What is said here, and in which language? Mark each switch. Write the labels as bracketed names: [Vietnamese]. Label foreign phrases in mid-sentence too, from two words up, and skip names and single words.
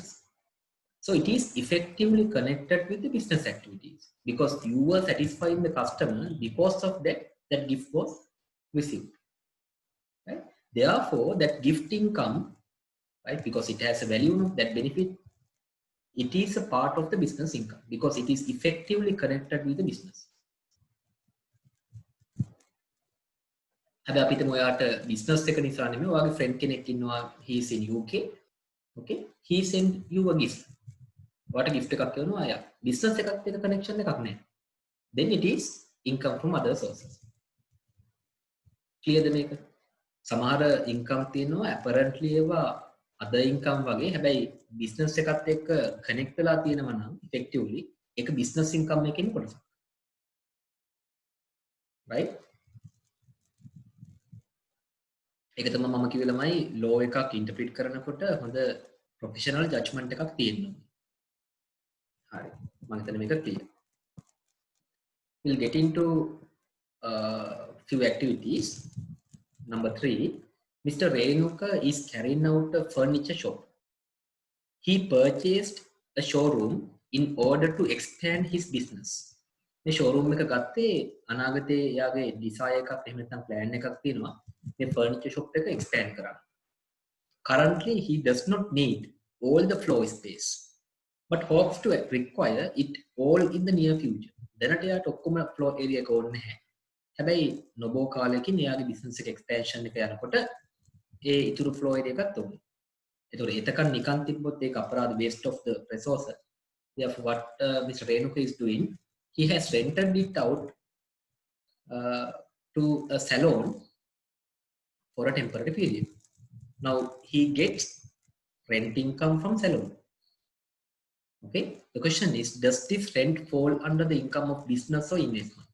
[English] So it is effectively connected with the business activities because you were satisfying the customer. Because of that, that gift was received, right? Therefore, that gift income, right, because it has a value, that benefit, it is a part of the business income because it is effectively connected with the business. [Sinhala] හැබැයි අපිට මොයාට business එක නිසා නෙමෙයි ඔයාගේ friend කෙනෙක් ඉන්නවා [English] he is in UK. Okay, he send you a gift. [Sinhala] ඔයාට gift එකක් කරනවා අය business එකත් එක්ක connection එකක් නැහැ. [English] Then it is income from other sources. [Sinhala] Clear ද මේක? සමහර income තියෙනවා apparently ඒවා [English] other income [Sinhala] වගේ හැබැයි business එකත් එක්ක connect වෙලා තියෙනවා නම් effectively ඒක [English] business income [Sinhala] එකකින් කොටසක්. Right? ඒක තමයි මම කිව්වේ ළමයි law එකක් interpret කරනකොට හොඳ [English] professional judgment [Sinhala] එකක් තියෙන්න ඕනේ. හරි. මම හිතන්නේ මේක clear. [English] We'll get into few activities. Number 3, Mr. Renuka is carrying out a furniture shop. He purchased a showroom in order to expand his business. [Sinhala] මේ showroom එක ගත්තේ අනාගතේ යාගේ desire එකක් එහෙම නැත්නම් plan එකක් තියෙනවා මේ [English] furniture shop [Sinhala] එක expand කරන්න. [English] Currently he does not need all the floor space but hopes to require it all in the near future. [Sinhala] දැනට යාට ඔක්කොම [English] floor area [Sinhala] එක ඕනේ නැහැ. හැබැයි නොබෝ කාලයකින් එයාගේ business එක expansion එක යනකොට ඒ ඉතුරු [English] floor area [Sinhala] එකත් ඕනේ. ඒතකොට එතකන් නිකන් තිබ්බොත් ඒක අපරාධ [English] waste of the resources. Therefore what Mr. Renuka is doing, he has rented it out to a salon for a temporary period. Now he gets rent income from salon. Okay, the question is, does this rent fall under the income of business or investment?